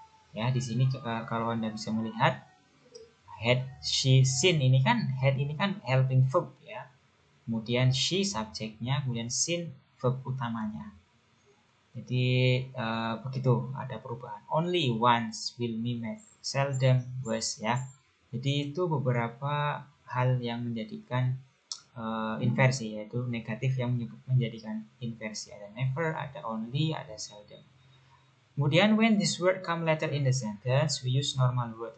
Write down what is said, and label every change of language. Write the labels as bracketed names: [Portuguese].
[Indonesian] Ya, di sini kalau Anda bisa melihat [English] had she seen [Indonesian] ini kan helping verb ya. Kemudian she subjeknya, kemudian seen verb utamanya. Jadi begitu, ada perubahan. [English] Only once will be met, seldom was ya. [Indonesian] Jadi itu beberapa hal yang menjadikan inversi, yaitu negatif yang menjadikan inversi. Ada never, ada only, ada seldom. Kemudian [English] when this word come later in the sentence, we use normal word.